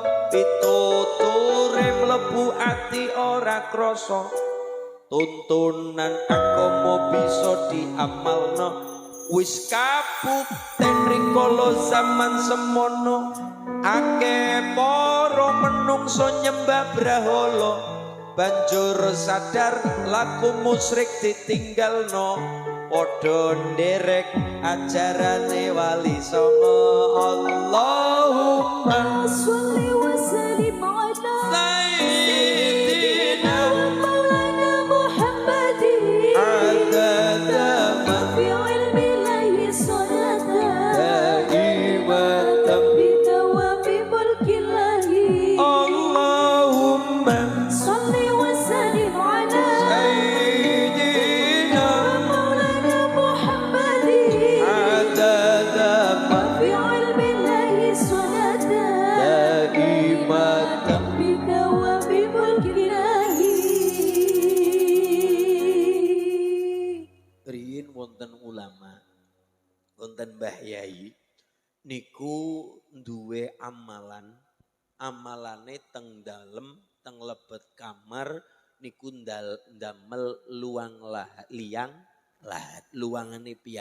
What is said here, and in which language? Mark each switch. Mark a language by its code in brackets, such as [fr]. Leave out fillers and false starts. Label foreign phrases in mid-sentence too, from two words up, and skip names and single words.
[jv] pituture mlebu ati ora krasa tuntunan agama bisa diamalno wis kabukten rikala zaman semono akeh para menungso nyembah brahala banjur sadar laku musyrik ditinggalno padha nderek ajarane wali songo Allahumma [ar] صل وسلم على sayyidina مولانا محمد adada في علم الله صلاة daimatan بك وبملك الله Allahumma صل وسلم على sayyidina مولانا محمد adada في علم الله صلاة daimatan بك وبملك الله [jv] riyin wonten ulama wonten Mbah Yai niku duwe amalane teng dalem teng lebet kamar niku ndamel liang lahat luangane